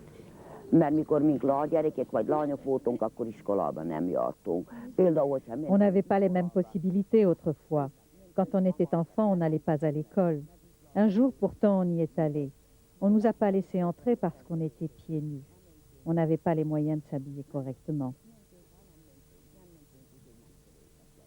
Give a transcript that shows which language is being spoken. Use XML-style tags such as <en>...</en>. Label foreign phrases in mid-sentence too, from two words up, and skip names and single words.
<hu>Mert mikor mink lánygyerekek vagy lányok voltunk, akkor iskolában nem jártunk. Például, hogyha...</hu> <fr>On n'avait pas les mêmes possibilités autrefois. Quand on était enfant, on n'allait pas à l'école. Un jour, pourtant, on y est allé. On ne nous a pas laissé entrer parce qu'on était pieds nus. On n'avait pas les moyens de s'habiller correctement.</fr>